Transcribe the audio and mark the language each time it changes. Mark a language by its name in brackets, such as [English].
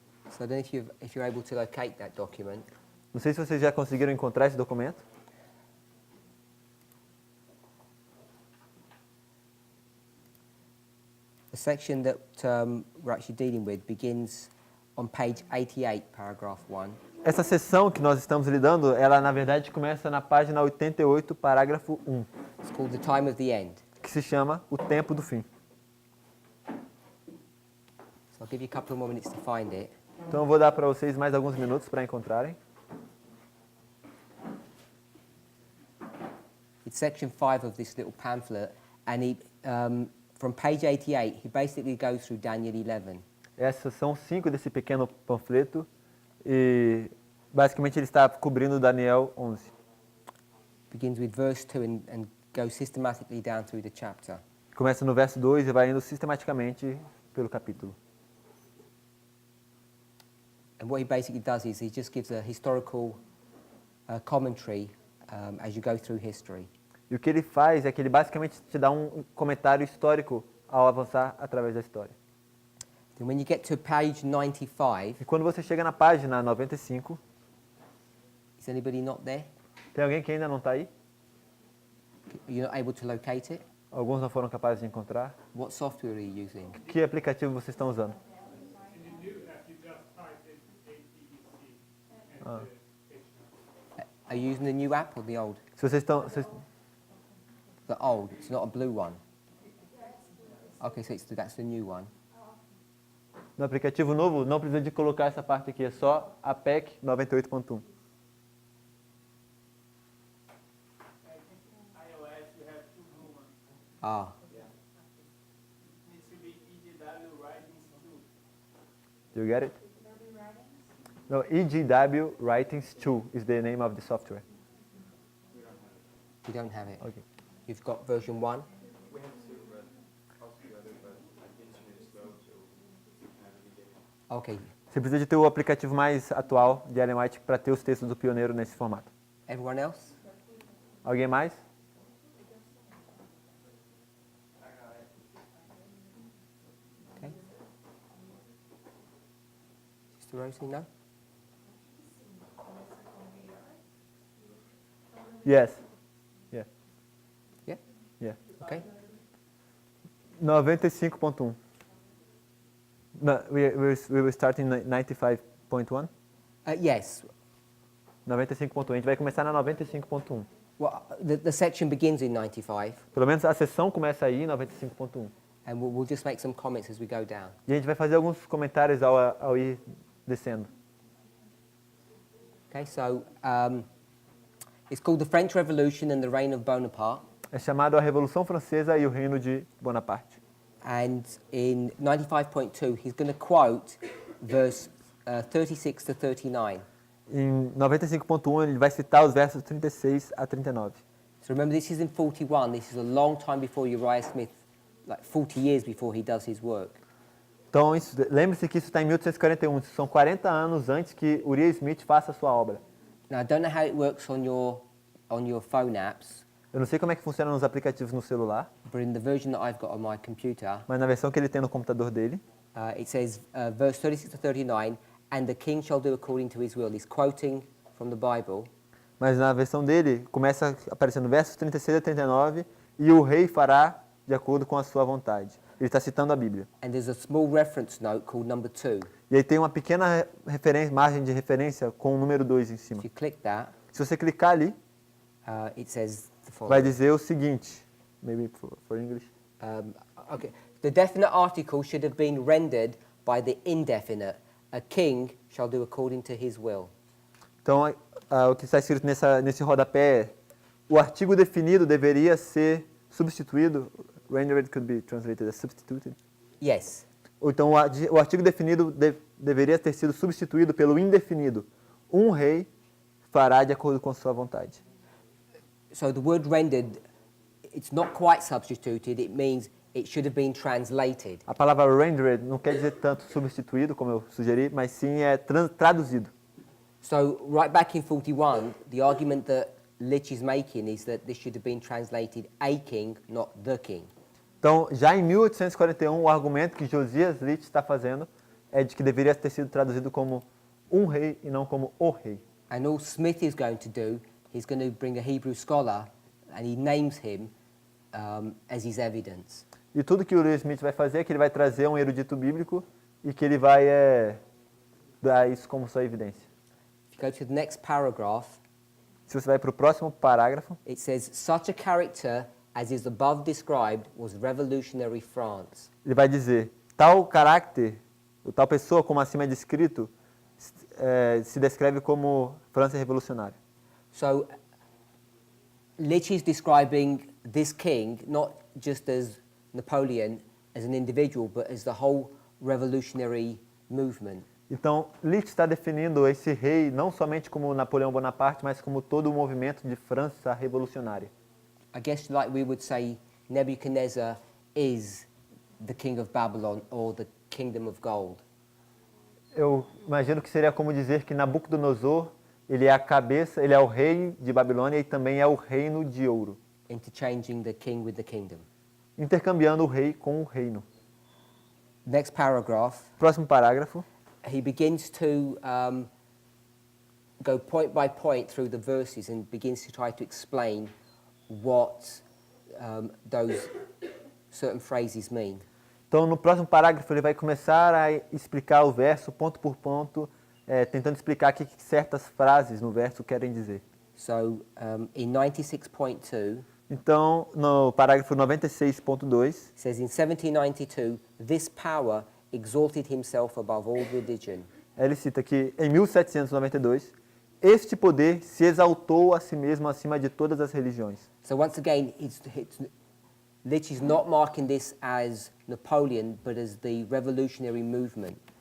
[English] So I don't know if you're able to locate that document. [Portuguese] Não sei se vocês já conseguiram encontrar esse documento. [English] The section that we're actually dealing with begins on page 88, paragraph 1. [Portuguese] Essa seção que nós estamos lidando, ela na verdade começa na página 88, parágrafo 1, [English] It's called The Time of the End. [Portuguese] que se chama O Tempo do Fim. [English] So I'll give you a couple of more minutes to find it. [Portuguese] Então eu vou dar para vocês mais alguns minutos para encontrarem. [English] It's section 5 of this little pamphlet, and from page 88, he basically goes through Daniel 11. [Portuguese] Essas são 5 desse pequeno panfleto e basicamente ele está cobrindo Daniel 11. [English] Begins with verse 2 and goes systematically down through the chapter. [Portuguese] Começa no verso 2 e vai indo sistematicamente pelo capítulo. [English] And what he basically does is he just gives a historical commentary as you go through history. [Portuguese] E o que ele faz é que ele basicamente te dá um comentário histórico ao avançar através da história. [English] Then when you get to page 95, [Portuguese] E quando você chega na página 95, [English] is anybody not there? [Portuguese] tem alguém que ainda não está aí? [English] You're not able to locate it? [Portuguese] Alguns não foram capazes de encontrar. [English] What software are you using? [Portuguese] Que aplicativo vocês estão usando? [English] Are you using the new app or the old? [Portuguese] Se vocês estão... [English] The old, it's not a blue one. Okay, so that's the new one. [Portuguese] No aplicativo novo, não precisa de colocar essa parte aqui, é só a APEC 98.1. Ah, [English] Needs to be EGW Writings 2. Do you get it? No, EGW Writings 2 is the name of the software. you don't have it. Okay. You've got version 1. We have two, but altogether, but the internet is slow, so kind of getting. Okay. [Portuguese] Você precisa de ter o aplicativo mais atual de Ellen White para ter os textos do pioneiro nesse formato. [English] Everyone else? [Portuguese] Alguém mais? [English] Okay. Sister Rosie, no? Yes. Yeah. Yeah? Yeah. Okay. 95.1. No, we will start in 95.1. Yes. [Portuguese] 95.1. A gente vai começar na 95.1. [English] Well, the section begins in 95, [Portuguese] Pelo menos a sessão começa aí em 95.1. [English] and we'll just make some comments as we go down. [Portuguese] E a gente vai fazer alguns comentários ao ir descendo. [English] Okay, so it's called the French Revolution and the Reign of Bonaparte. [Portuguese] É chamado a Revolução Francesa e o Reino de Bonaparte. [English] And in 95.2, he's going to quote verse 36 to 39. [Portuguese] Em 95.1 ele vai citar os versos 36 a 39. [English] So remember, this is in 41. This is a long time before Uriah Smith, like 40 years before he does his work. [Portuguese] Então, lembre-se que isso está em 1841. São 40 anos antes que Uriah Smith faça a sua obra. [English] Now, I don't know how it works on your phone apps, [Portuguese] Eu não sei como é que funciona nos aplicativos no celular, [English] but in the version that I've got on my computer, [Portuguese] mas na versão que ele tem no computador dele, [English] it says, verse 36 to 39, and the king shall do according to his will. He's quoting from the Bible. [Portuguese] mas na versão dele começa aparecendo versos 36 a 39, e o rei fará de acordo com a sua vontade. Ele está citando a Bíblia. [English] And there's a small reference note called number 2. [Portuguese] E aí tem uma pequena margem de referência com o número 2 em cima. [English] If you click that, [Portuguese] Se você clicar ali, [English] it says the [Portuguese] vai [English] following. [Portuguese] dizer o seguinte, [English] maybe for English. Okay. The definite article should have been rendered by the indefinite. A king shall do according to his will. [Portuguese] Então, o que está escrito nesse rodapé é: o artigo definido deveria ser substituído. [English] Rendered could be translated as substituted. Yes. [Portuguese] Ou então, o artigo definido deveria ter sido substituído pelo indefinido. Um rei fará de acordo com sua vontade. [English] So the word rendered, it's not quite substituted. It means it should have been translated. [Portuguese] A palavra rendered não quer dizer tanto substituído, como eu sugeri, mas sim é traduzido. [English] So right back in 41, the argument that Litch is making is that this should have been translated a king, not the king. [Portuguese] Então, já em 1841, o argumento que Josias Litch está fazendo é de que deveria ter sido traduzido como um rei e não como o rei. [English] And all Smith is going to do, he's going to bring a Hebrew scholar and he names him as his evidence. [Portuguese] E tudo que o Uriah Smith vai fazer é que ele vai trazer um erudito bíblico e que ele vai dar isso como sua evidência. [English] If you go to the next paragraph, [Portuguese] Se você vai para o próximo parágrafo, [English] it says, such a character as is above described was revolutionary France. [Portuguese] ele vai dizer: tal caráter, ou tal pessoa como acima é descrito, se descreve como França revolucionária. [English] So Litch is describing this king not just as Napoleon, as an individual, but as the whole revolutionary movement. [Portuguese] Então, Litch está definindo esse rei não somente como Napoleão Bonaparte, mas como todo o movimento de França revolucionária. [English] I guess like we would say Nebuchadnezzar is the king of Babylon or the kingdom of gold. [Portuguese] Eu imagino que seria como dizer que Nabucodonosor, ele é a cabeça, ele é o rei de Babilônia e também é o reino de ouro, [English] Interchanging the king with the kingdom. [Portuguese] intercambiando o rei com o reino. [English] Next paragraph, [Portuguese] Próximo parágrafo. [English] he begins to go point by point through the verses and begins to try to explain what those certain phrases mean. [Portuguese] Então, no próximo parágrafo, ele vai começar a explicar o verso ponto por ponto, tentando explicar o que certas frases no verso querem dizer. [English] So in 96.2, [Portuguese] Então, no parágrafo 96.2, [English] it says, in 1792, this power exalted himself above all religion. [Portuguese] ele cita que em 1792, este poder se exaltou a si mesmo acima de todas as religiões. [English] So once again, it's Litch is not marking this as Napoleon, but as the revolutionary movement.